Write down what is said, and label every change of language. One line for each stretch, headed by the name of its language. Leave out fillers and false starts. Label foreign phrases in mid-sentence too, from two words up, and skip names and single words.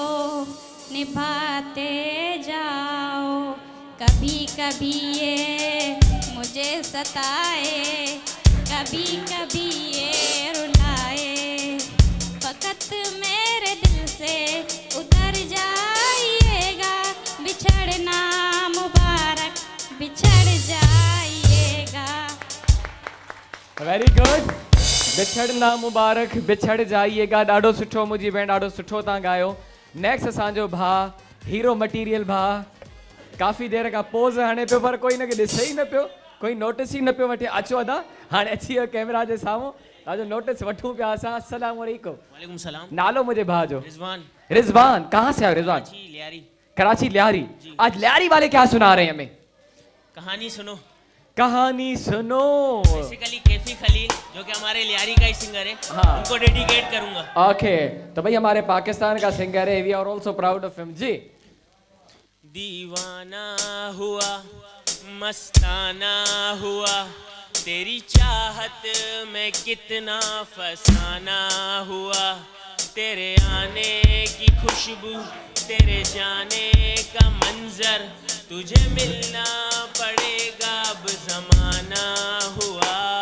Urdu: نبھاتے جاؤ، کبھی کبھی یہ مجھے ستائے، کبھی کبھی یہ رلائے، فقط میرے دل سے اتر جائیے گا، بچھڑنا مبارک بچھڑ جائیے گا.
English: very good,
Urdu: بچھڑنا مبارک بچھڑ جائیے گا.
Sindhi: ॾाढो सुठो मुंहिंजी भेण, ॾाढो सुठो तव्हां ॻायो। नेक्स्ट असांजो भाउ,
English: hero material
Sindhi: भाउ, काफ़ी देर खां पोज़ हणे पियो पर कोई हिनखे ॾिसे ई न पियो, कोई नोटिस ई न पियो वठे। अचो अदा, हाणे अची वियो कैमरा जे साम्हूं, तव्हांजो नोटिस वठूं पिया असां।
Arabic: السلام عليكم. وعليكم السلام.
Sindhi: नालो मुंहिंजे भाउ जो? रिजवान। रिजवान।
Urdu: کہاں سے
Sindhi: आयो रिजवान? जी लियारी। कराची लियारी।
Urdu: آج لیاری والے کیا سنا رہے ہیں ہمیں? کہانی سنو. کہانی سنو. بیسکلی کیفی خلیل جو کہ ہمارے لیاری کا ہی سنگر ہے, ہاں. ان کو ڈیڈیکیٹ کروں گا. اوکے، تو بھائی ہمارے پاکستان کا سنگر ہے,
English: we are also proud of him ji.
Urdu: دیوانہ ہوا مستانہ ہوا، تیری چاہت میں کتنا فسانہ ہوا، تیرے آنے کی خوشبو، تیرے جانے کا منظر، تجھے ملنا پڑے گا اب زمانہ ہوا,